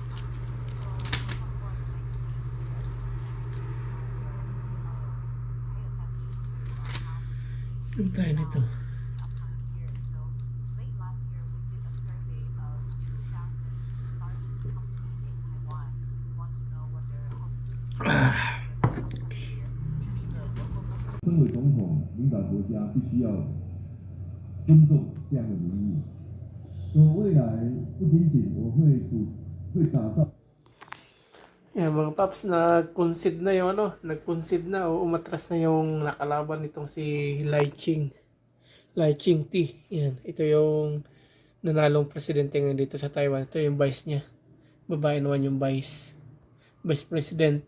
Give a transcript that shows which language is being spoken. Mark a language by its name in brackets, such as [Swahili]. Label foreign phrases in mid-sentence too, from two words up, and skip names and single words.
[Filipino] Dami tayo nito. Ah. [Chinese] 身为总统领导国家，必须要尊重这样的民意。我未来不仅仅会打造。 [Filipino] Yan mga paps, nag-concede na yung ano, nag-concede na o umatras na yung nakalaban nitong si Lai Ching-te. Yan, ito yung nanalong presidente ngayon dito sa Taiwan. Ito yung vice niya. Babae naman yung vice president.